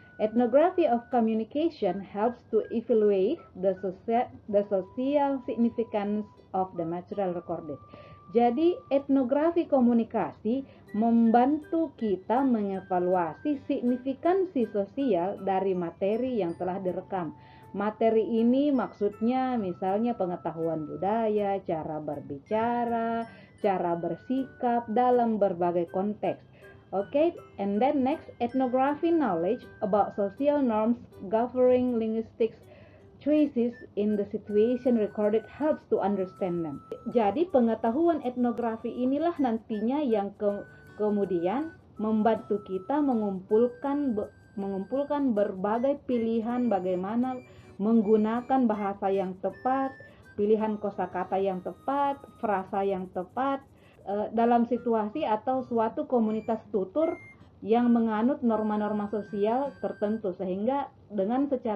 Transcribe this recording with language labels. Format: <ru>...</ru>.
<en>Ethnography of communication helps to evaluate the social significance of the material recorded.</en> <id>Jadi etnografi komunikasi membantu kita mengevaluasi signifikansi sosial dari materi yang telah direkam. Materi ini maksudnya misalnya pengetahuan budaya, cara berbicara, cara bersikap dalam berbagai konteks.</id> <en>Okay, and then next, ethnography knowledge about social norms governing linguistic choices in the situation recorded helps to understand them.</en> <id>Jadi pengetahuan etnografi inilah nantinya yang kemudian membantu kita mengumpulkan berbagai pilihan bagaimana menggunakan bahasa yang tepat, pilihan kosakata yang tepat, frasa yang tepat dalam situasi atau suatu komunitas tutur yang menganut norma-norma sosial tertentu, sehingga dengan</id>